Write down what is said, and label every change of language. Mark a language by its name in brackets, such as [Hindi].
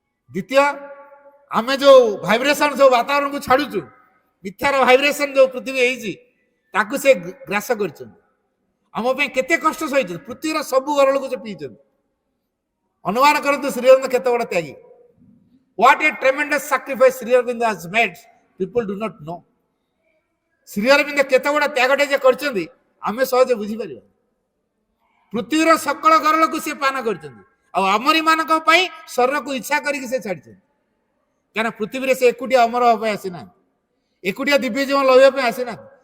[Odia] ଦ୍ୱିତୀୟ, ଆମେ ଯୋଉ ଭାଇବ୍ରେସନ ସବୁ ବାତାବରଣକୁ ଛାଡୁଛୁ, ମିଥ୍ୟାର ଭାଇବ୍ରେସନ ଯୋଉ ପୃଥିବୀ ହେଇଛି ତାକୁ ସେ ଗ୍ରାସ କରିଛନ୍ତି। ଆମ ପାଇଁ କେତେ କଷ୍ଟ ସହିଛନ୍ତି, ପୃଥିବୀର ସବୁ ଗରଳକୁ ସେ ପିଇଛନ୍ତି। ଅନୁମାନ କରନ୍ତୁ ଶ୍ରୀ ଅରବିନ୍ଦ କେତେ ବଡ଼ Tyagi. [English] What a tremendous sacrifice Sri Aurobindo has made, people do not know. [Odia] Shri Arvind କେତେ ବଡ଼ ତ୍ୟାଗଟେ ଯେ କରିଛନ୍ତି ଆମେ ସହଜେ ବୁଝିପାରିବା। ପୃଥିବୀର ସକଳ ଗରଳକୁ ସେ ପାନ କରିଛନ୍ତି, ଆଉ ଆମରି ମାନଙ୍କ ପାଇଁ ଶରୀରକୁ ଇଚ୍ଛା କରିକି ସେ ଛାଡ଼ିଛନ୍ତି। କାରଣ ପୃଥିବୀରେ ସେ ଏକୁଟିଆ ଅମର ହେବା ପାଇଁ ଆସିନାହାନ୍ତି, ଏକୁଟିଆ ଦିବ୍ୟ ଜୀବନ ଲଢ଼ିବା ପାଇଁ ଆସିନାହାନ୍ତି।